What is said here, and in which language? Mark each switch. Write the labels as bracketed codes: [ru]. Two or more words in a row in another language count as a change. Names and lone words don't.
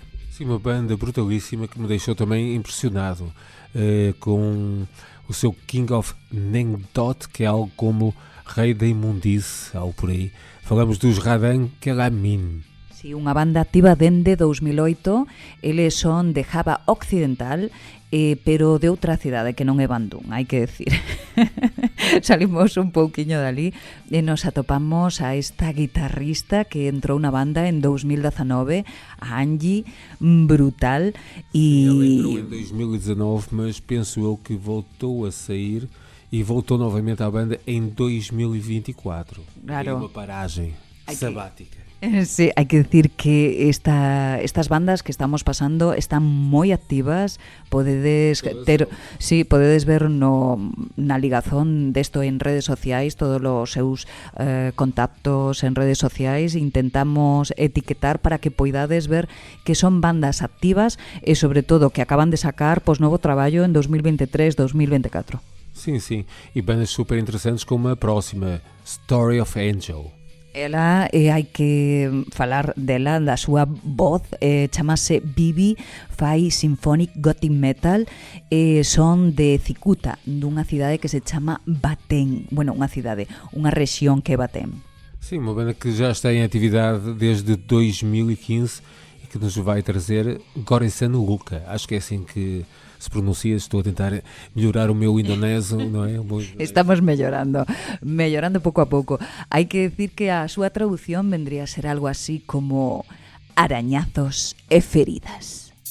[pt] Sim, uma banda brutalíssima que me deixou também impressionado com o seu King of Nengdot, que é algo como Rei da Imundice, algo por aí. Falamos dos Radan Kelamin. [gl] Sí, unha banda activa dende 2008, eles son de Java Occidental, pero de outra cidade que non é Bandung, hai que decir. Salimos un pouquiño dali e nos atopamos a esta guitarrista que entrou na banda en 2019, a Angie, brutal. [pt] Ela entrou em 2019, mas penso eu que voltou a sair e voltou novamente à banda em 2024. Claro. É uma paragem sabática. [gl] Sí, hai que decir que estas bandas que estamos pasando están moi activas. Podedes ter, sí, podedes ver na ligazón desto en redes sociais, todos os seus contactos en redes sociais. Intentamos etiquetar para que poidades ver que son bandas activas e sobre todo que acaban de sacar novo traballo en 2023-2024. [pt] Sim, sim, e bandas super interessantes como a próxima, Story of Angel. [gl] Ela, hai que falar dela, da súa voz, chamase Bibi, fai [en] symphonic gothic metal, [gl] son de Cicuta, dunha cidade que se chama Batén, bueno, unha cidade, unha rexión que é Batén. [pt] Sim, uma banda que já está em atividade desde 2015 e que nos vai trazer Goresan Luka, acho que é assim que se pronuncia. Estou a tentar melhorar o meu indonésio, não é? [gl] Estamos mellorando pouco a pouco. Hai que decir que a súa traducción vendría a ser algo así como arañazos e feridas.